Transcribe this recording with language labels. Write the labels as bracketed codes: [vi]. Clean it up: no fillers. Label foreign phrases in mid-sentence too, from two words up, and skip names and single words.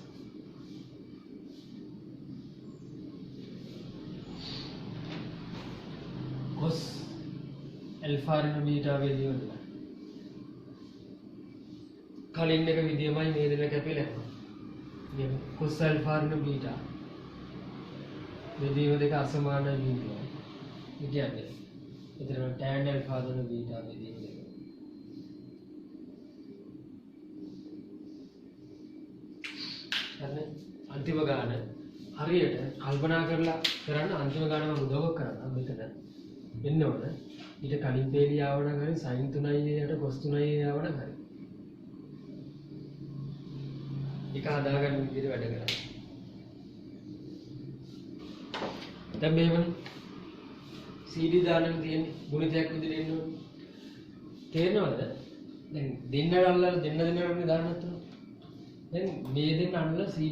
[si] cos alpha ඍණ beta බෙදීම 2යි. කලින් එක විදියමයි මේ දෙක කැපිලා යනවා. ඉතින් cos alpha ඍණ beta බෙදීම 2 අසමාන බිඳුවයි. ඒ කියන්නේ එතන tan alpha ධන beta බෙදීම 2. අන්තිම ගාන हरिයට කල්පනා කරලා කරන්න අන්තිම ගාන මම උදව්වක් කරනවා මෙතන එන්න ඕන ඊට කලින් පේලිය ආවනම් හරි sin 3යි යට cos 3යි ආවනම් හරි ඒක හදාගන්න විදිහට වැඩ කරනවා දැන් මේවනේ CD දාන්න තියෙන්නේ ගුණිතයක් විදිහට එන්න ඕන තේරෙනවද දැන් දෙන්න අල්ලලා දෙන්න දාන්නත් දැන් මේ දෙන්න අල්ලලා CD